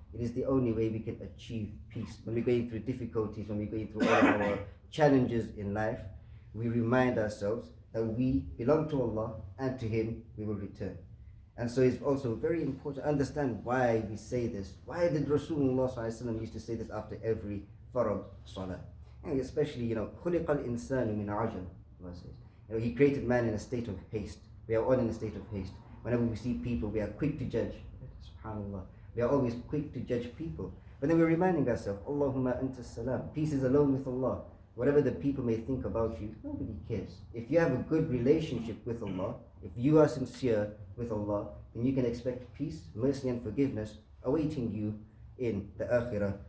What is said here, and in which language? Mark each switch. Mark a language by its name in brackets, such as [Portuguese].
[English] It is the only way we can achieve peace. When we're going through difficulties, when we're going through all of our challenges in life, we remind ourselves that we belong to Allah and to Him we will return. And so it's also very important to understand why we say this. Why did Rasulullah ﷺ used to say this after every farad salah? [Arabic] And especially, خُلِقَ الْإِنسَانُ مِنْ عَجَلٍ. [English] Allah says. He created man in a state of haste. We are all in a state of haste. Whenever we see people, we are quick to judge. SubhanAllah. We are always quick to judge people. But then we're reminding ourselves, Allahumma anta salam. Peace is alone with Allah. Whatever the people may think about you, nobody cares. If you have a good relationship with Allah, if you are sincere with Allah, then you can expect peace, mercy and forgiveness awaiting you in the akhirah.